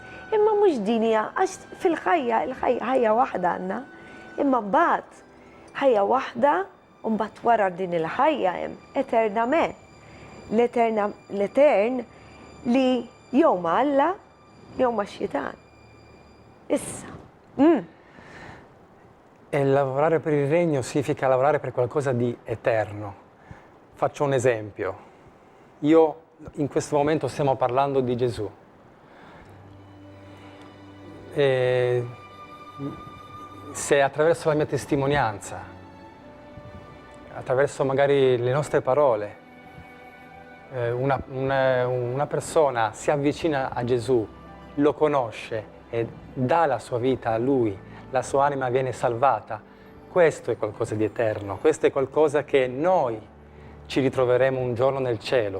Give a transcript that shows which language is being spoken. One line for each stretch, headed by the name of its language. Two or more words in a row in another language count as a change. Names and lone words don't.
Maltese: Imma mhux din hija għax fil-ħajja, ħajja waħda għandna. Imma mbagħad ħajja waħda u mbagħad wara din il-ħajja hemm eternament. L-etern li jew ma' Alla jew ma' Xitan. Issa.
Italian: E lavorare per il regno significa lavorare per qualcosa di eterno. Faccio un esempio. In questo momento stiamo parlando di Gesù. E se attraverso la mia testimonianza, attraverso magari le nostre parole, una persona si avvicina a Gesù, lo conosce e dà la sua vita a Lui, la sua anima viene salvata, questo è qualcosa di eterno, questo è qualcosa che noi ci ritroveremo un giorno nel cielo.